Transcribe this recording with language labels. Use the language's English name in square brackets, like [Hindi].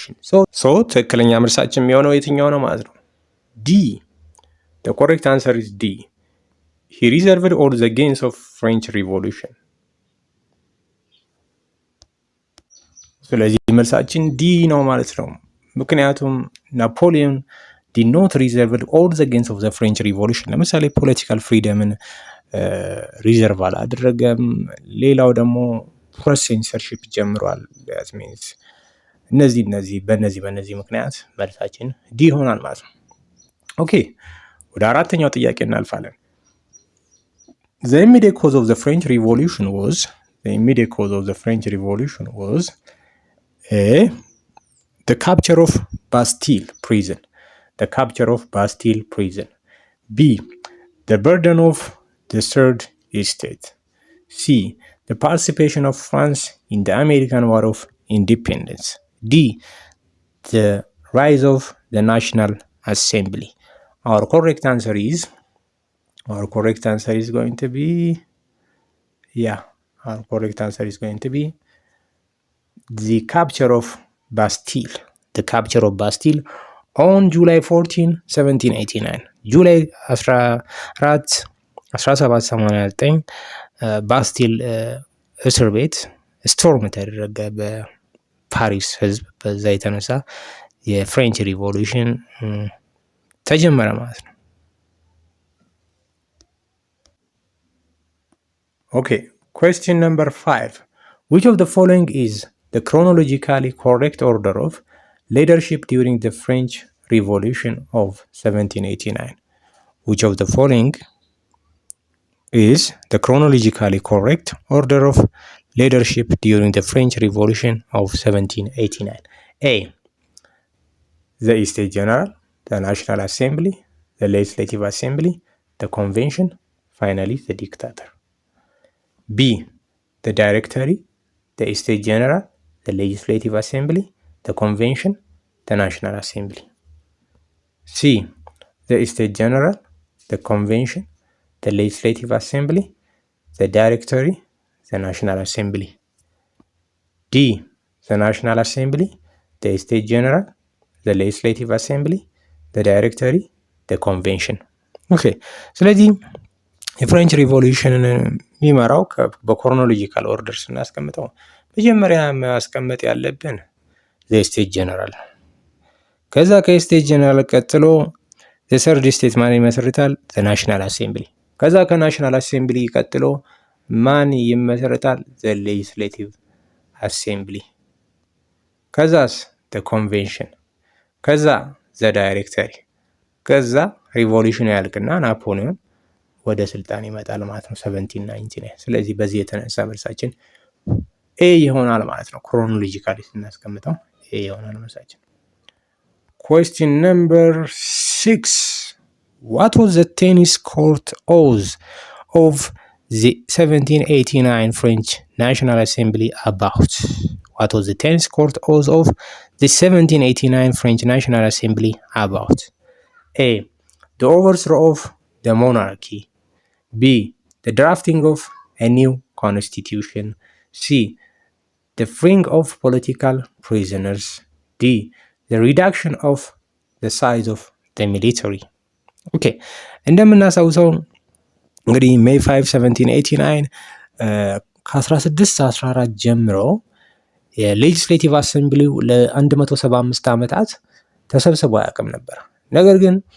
[Amharic] So ትክክለኛ መልሳችን የሚሆነው የትኛው ነው ማለት ነው? [English] D. The correct answer is D. He reserved all the gains of French Revolution. [Amharic] ስለዚህ መልሳችን ዲ ነው ማለት ነው። ምክንያቱም ናፖሊዮን did not reserve all the gains of the French Revolution. ለምሳሌ ፖለቲካል ፍሪደምን ሪዘርቭ አላደረገም። ሌላው ደግሞ ፕሬስ ሴንሰርሺፕ ጀምሯል። that means በእነዚህ ምክንያት መልሳችን ዲ ይሆናል ማለት ነው። ኦኬ ወደ አራተኛው ጥያቄ እናልፋለን። The immediate cause of the French Revolution was [English] the immediate cause of the French Revolution was A. The capture of Bastille prison. The capture of Bastille prison. B. The burden of the Third Estate. C. The participation of France in the American War of Independence. D. The rise of the National Assembly. Our correct answer is going to be the capture of Bastille. The capture of Bastille on July 14, 1789. [Amharic] ጁላይ 1789 ባስቲል እስር ቤት ስቶርም ተደረገ በፓሪስ ህዝብ። በዛ የተነሳ የፍሬንች ሪቮሉሽን ተጀመረ ማለት ነው። Okay, question number 5. [English] Which of the following is the chronologically correct order of leadership during the French Revolution of 1789? Which of the following is the chronologically correct order of leadership during the French Revolution of 1789? A. The States General, the National Assembly, the Legislative Assembly, the Convention, finally the Dictator. B. The Directory, the States General, the Legislative Assembly, the Convention, the National Assembly. C. The States General, the Convention, the Legislative Assembly, the Directory, the National Assembly. D. The National Assembly, the States General, the Legislative Assembly, the Directory, the Convention. [Amharic] Okay, ስለዚህ የፍሬንች ሪቮሉሽንን የሚመራው በክሮኖሎጂካል ኦርደር ስናስቀምጠው መጀመሪያ ማስቀመጥ ያለብን የስቴት ጀነራል፣ ከዛ ከስቴት ጀነራል ቀጥሎ የሰርድ ስቴት ማን ይመሰርታል? ናሽናል አሴምብሊ። ከዛ ከናሽናል አሴምብሊ ቀጥሎ ማን ይመሰርታል? ሌጅስሌቲቭ አሴምብሊ። ከዛስ ኮንቬንሽን፣ ከዛ ዳይሬክተሪ፣ ከዛ ሪቮሉሽኑ ያልቅና ናፖሊዮን ወደ ስልጣን ይመጣል ማለት ነው 1799። ስለዚህ በዚህ የተነሳ መልሳችን ኤ ይሆናል ማለት ነው። ክሮኖሎጂካሊ ስናስቀምጠው ኤ ይሆናል መልሳችን። Question number 6. [English] What was the tennis court oath of the 1789 French National Assembly about? What was the tennis court oath of the 1789 French National Assembly about? A. The overthrow of the monarchy. B. The drafting of a new constitution. C. The freeing of political prisoners. D. The reduction of the size of the military. [Amharic] Okay, እንደምናስታውሰው እንግዲህ ሜይ 5 1789 ከ1614 ጀምሮ የሌጅስሌቲቭ አሰምብሊው ለ175 ዓመታት ተሰብስቦ አያውቅም ነበር። ነገር ግን